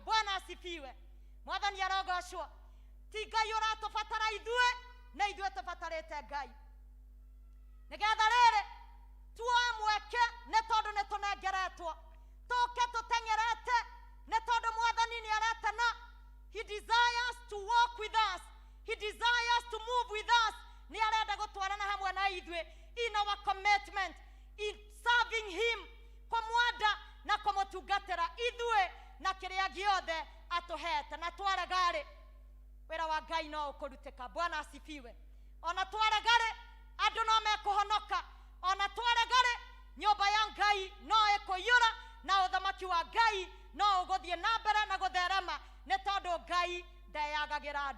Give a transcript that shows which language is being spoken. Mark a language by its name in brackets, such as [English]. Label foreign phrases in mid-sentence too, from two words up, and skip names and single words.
[Swahili] Bwana asifiwe. [Kikuyu] Mwathani arogocwo. Ti Ngai ũratũbatara ithuĩ na ithuĩ tũbatarĩte Ngai nĩgetha rĩrĩ tuoe mweke nĩ tondũ nĩ tũnengeretwo tũke tũteng'erete nĩ tondũ Mwathani nĩ aretana. [English] He desires to walk with us. He desires to move with us. [Kikuyu] Nĩ arenda gũtwarana hamwe na ithuĩ [English] in our commitment in serving him, [Kikuyu] kũmwenda na kũmũtungatĩra ithuĩ na kĩrĩa gĩothe atũhete. Na twaregarĩ wĩra wa Ngai no ũkũrutĩka. [Swahili] Bwana asifiwe. [Kikuyu] Ona twaregarĩ andũ no mekũhonoka. Ona twaregarĩ nyũmba ya Ngai no ĩkũiyũra na ũthamaki wa Ngai no ũgũthiĩ na mbere na gũtherema nĩ tondũ Ngai ndeyagagĩra andũ.